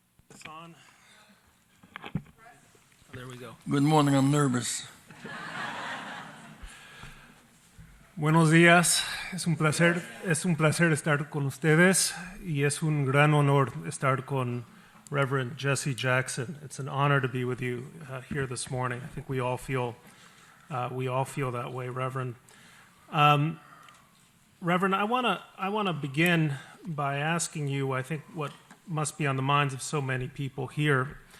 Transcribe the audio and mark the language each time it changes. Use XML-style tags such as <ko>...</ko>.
<en>this on? There we go. Good morning, I'm nervous.</en> <es>Buenos días, es un placer estar con ustedes y es un gran honor estar con Reverend Jesse Jackson.</es> <en>It's an honor to be with you here this morning. I think we all feel that way, Reverend. Reverend, I want to begin by asking you, I think, what must be on the minds of so many people here.</en>